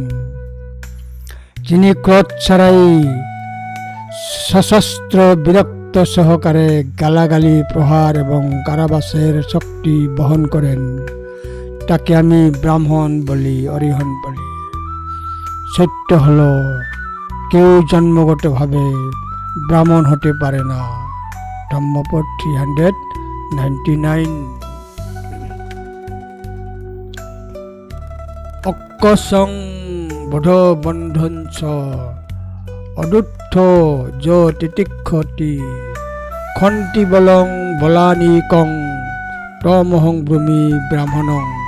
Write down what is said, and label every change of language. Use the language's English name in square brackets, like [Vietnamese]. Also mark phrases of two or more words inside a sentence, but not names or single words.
[Bangla] যিনি ক্রোধ ছাড়াই সশস্ত্র বিরক্ত সহকারে গালাগালি, প্রহার এবং কারাবাসের শক্তি বহন করেন, তাকে আমি ব্রাহ্মণ বলি, অরিহন্ত বলি। সত্য হলো, কেউ জন্মগতভাবে ব্রাহ্মণ হতে পারে না। ধম্মপদ 399। [Pali] অক্কসং বধ বন্ধন চ অদুত্থ য তিতিক্ষতি খন্তি বলং বলানিকং তমহং ব্রুমি ব্রাহ্মণং।